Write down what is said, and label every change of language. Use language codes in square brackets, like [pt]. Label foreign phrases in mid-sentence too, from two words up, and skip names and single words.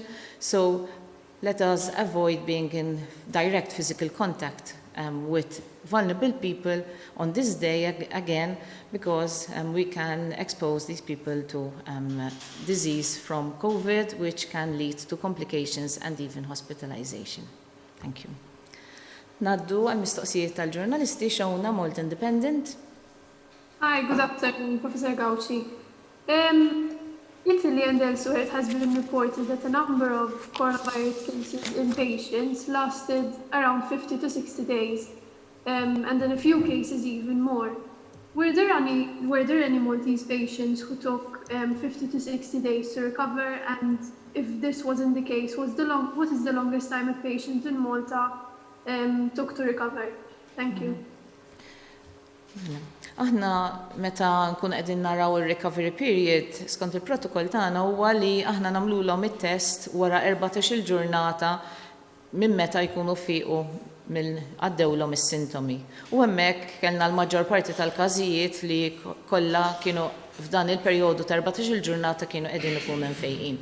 [en] So let us avoid being in direct physical contact with vulnerable people on this day again, because we can expose these people to disease from COVID, which can lead to complications and even hospitalization. Thank you. [mt] Naddu għal-mistoqsijiet tal-ġurnalisti xawna Malt Independent. [en] Hi, good afternoon, Professor Gauci. Italy and elsewhere it has been reported that a number of coronavirus cases in patients lasted around 50 to 60 days, and in a few cases even more. Were there any Maltese patients who took 50 to 60 days to recover, and if this wasn't the case, what is the longest time a patient in Malta took to recover? Thank you. [mt] Aħna meta nkun qegħdin naraw ir- [en] recovery period [mt] skont il-protokoll tagħna huwa li aħna nagħmluhom it-test wara 14-il ġurnata minn meta jkunu fiequ għaddewlhom is-sintomi. U hemmhekk kellna l-maġġor parti tal-każijiet li kollha kienu f'dan il-perjodu ta' 14-il ġurnata kienu qegħdin ikunu mfejqin.